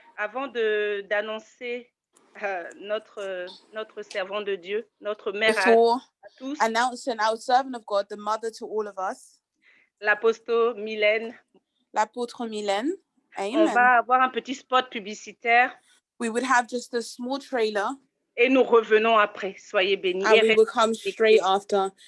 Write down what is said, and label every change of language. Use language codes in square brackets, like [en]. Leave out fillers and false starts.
[fr] Avant d'annoncer notre servant de Dieu, notre mère à tous, [en] announcing our servant of God, the mother to all of us, [fr] l'apôtre Mylène. L'apôtre Mylène. Amen. On va avoir un petit spot publicitaire. [en] We would have just a small trailer. [fr] Et nous revenons après. Soyez bénis. [en] And we will come straight after.